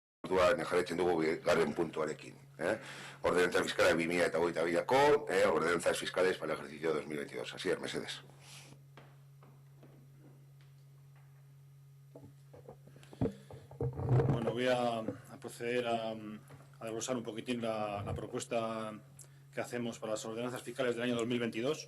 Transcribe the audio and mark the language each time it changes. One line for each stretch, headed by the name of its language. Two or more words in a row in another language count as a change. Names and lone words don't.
Basque: orduan jarraitzen dugu garren puntuarekin. Ordenanza fiskala 2022ko,
Spanish: ordenanzas fiscales para el ejercicio 2022. Así es, Mercedes. Bueno, voy a proceder a desglosar un poquitín la propuesta que hacemos para las ordenanzas fiscales del año 2022.